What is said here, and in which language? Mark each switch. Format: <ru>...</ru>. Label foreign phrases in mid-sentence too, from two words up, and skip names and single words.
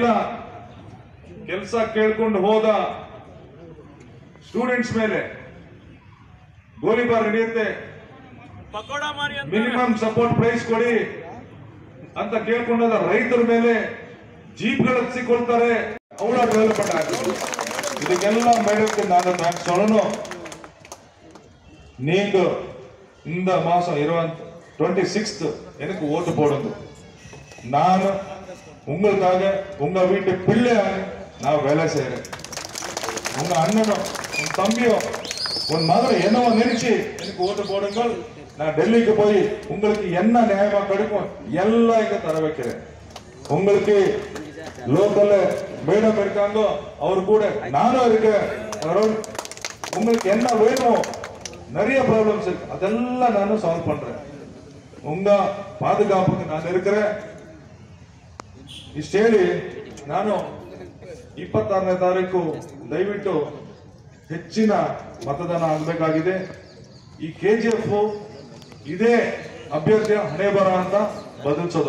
<kn>ಕೆಲಸ ಕೇಳ್ಕೊಂಡು ಹೋದ ಸ್ಟೂಡೆಂಟ್ಸ್ ಮೇಲೆ ಗೋಲಿಬಾರ್ ನಡೆಯುತ್ತೆ. ಮಿನಿಮಮ್ ಸಪೋರ್ಟ್ ಪ್ರೈಸ್ ಕೊಡಿ ಅಂತ ಕೇಳ್ಕೊಂಡೋದ ರೈತರ ಮೇಲೆ ಜೀಪ್ಗಳು ಹಚ್ಚಿಕೊಳ್ತಾರೆ. ಅವಳ ಡೆವಲಪ್ಮೆಂಟ್ ಆಗಿದೆ. ಇದಕ್ಕೆಲ್ಲ ಮೇಡಕ್ಕೆ ನಾನು சொல்லணும்.</kn> <ta>நீங்க இந்த மாசம் 26th எனக்கு ஓட்டு போடுங்க. நான் உங்களுக்காக உங்க வீட்டு பிள்ளையாக நான் வேலை செய்யறேன். உங்க அண்ணனும் உன் தம்பியும் உன் மகளை என்னவோ நினைச்சு எனக்கு ஓட்டு போடுங்கள். நான் டெல்லிக்கு போய் உங்களுக்கு என்ன நியாயமா கிடைக்கும் எல்லாம் இங்க தர வைக்கிறேன். உங்களுக்கு லோக்கல்ல மேடம் இருக்காங்க, அவர் கூட நானும் இருக்கேன். உங்களுக்கு என்ன வேணும், நிறைய ப்ராப்ளம்ஸ் இருக்கு, அதெல்லாம் நானும் சால்வ் பண்றேன். உங்க பாதுகாப்புக்கு ನಾನು இருக்கிறேன்.</ta> <kn>ಇಷ್ಟು ಹೇಳಿ ನಾನು 26ನೇ ತಾರೀಕು ದಯವಿಟ್ಟು ಹೆಚ್ಚಿನ ಮತದಾನ ಆಗಬೇಕಾಗಿದೆ. ಈ KGF ಇದೇ ಅಭ್ಯರ್ಥಿಯ ಹಣೆ ಬರ ಅಂತ ಬದಲಿಸೋದು.</kn>